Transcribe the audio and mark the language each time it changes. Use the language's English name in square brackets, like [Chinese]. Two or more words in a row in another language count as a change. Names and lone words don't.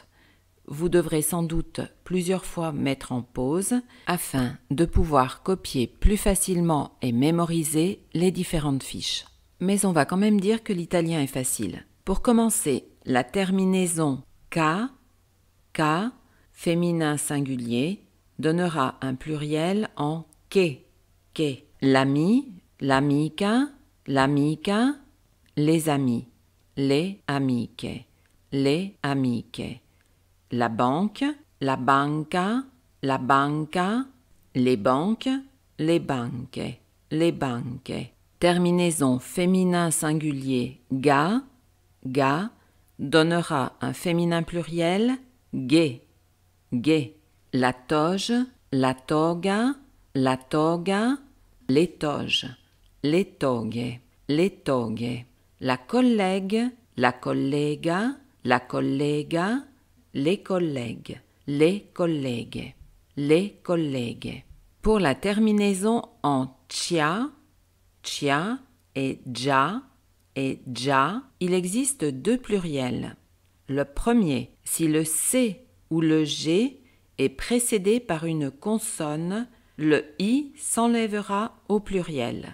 [French] Vous devrez sans doute plusieurs fois mettre en pause afin de pouvoir copier plus facilement et mémoriser les différentes fiches. Mais on va quand même dire que l'italien est facile. Pour commencer, la terminaison ka, ka, féminin singulier, donnera un pluriel en che, che. [Italian] L'ami, l'amica, l'amica, [French] les amis, les amiche, les amiche. La banque, [Italian] la banca, la banca, [French] les banques, les banche, les banche. Terminaison féminin singulier ga, ga, donnera un féminin pluriel ge, ge. La toge, [Italian] la toga, la toga, [French] les toges, les toghe, les toghe. La collègue, [Italian] la collega, la collega, [French] les collègues, les collègues, les collègues. Pour la terminaison en cia, cia et già, il existe deux pluriels. Le premier, si le C ou le G est précédé par une consonne, le I s'enlèvera au pluriel.